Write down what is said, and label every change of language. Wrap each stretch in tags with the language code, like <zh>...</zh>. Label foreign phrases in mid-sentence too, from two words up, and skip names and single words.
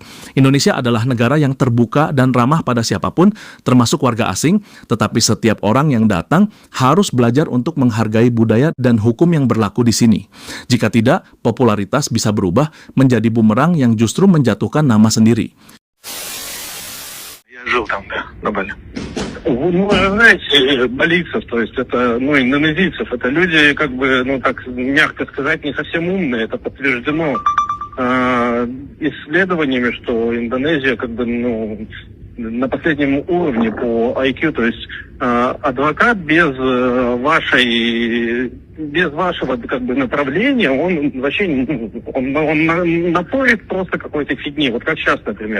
<id>Indonesia adalah negara yang terbuka dan ramah pada siapapun, termasuk warga asing, tetapi setiap orang yang datang harus belajar untuk menghargai budaya dan hukum yang berlaku di sini. Jika tidak, popularitas bisa berubah menjadi bumerang yang justru menjatuhkan nama sendiri.</id> <ru>Я жил там, да, на Бали. Ну, знаете, балийцев, то есть это, индонезийцев, это люди, как бы, так мягко сказать, не совсем умные. Это подтверждено исследованиями, что Индонезия, как бы, на последнем уровне по IQ, то есть адвокат без вашего как бы направления, он вообще он напорит просто какой-то фигни, вот как сейчас, например.</ru>